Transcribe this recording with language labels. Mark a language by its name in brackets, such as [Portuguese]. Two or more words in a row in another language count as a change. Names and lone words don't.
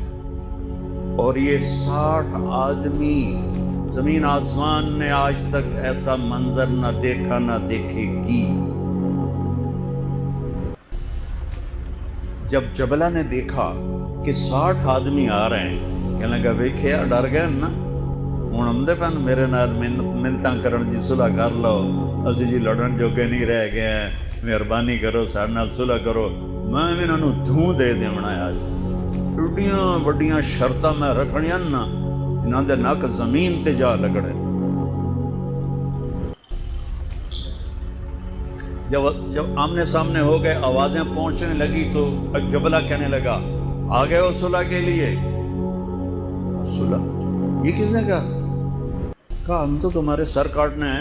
[Urdu] اور یہ 60 آدمی، زمین آسمان نے آج تک ایسا منظر نہ دیکھا نہ دیکھے گی۔ جب جبلہ نے دیکھا کہ 60 آدمی آ رہے ہیں، کہنے لگا [Punjabi] ویکھیا ڈر گئے نا، ہوں آمدے پن میرے نال منتاں کرن جی صلح کر لو، اسی جی لڑن جوگے نہیں رہ گئے ہیں، مہربانی کرو سارے نال صلح کرو، میں انہاں نوں دھوں دے دیونا ہے۔ آج ایڈیاں وڈیاں شرطاں میں رکھنیاں نا، انہاں دے نک زمین تے جا لگڑے۔ [Urdu] جب آمنے سامنے ہو گئے، آوازیں پہنچنے لگی تو جبلہ کہنے لگا آ گئے ہو صلح کے لیے؟ صلح؟ یہ کس نے کہا ہم تو تمہارے سر کاٹنے ہیں۔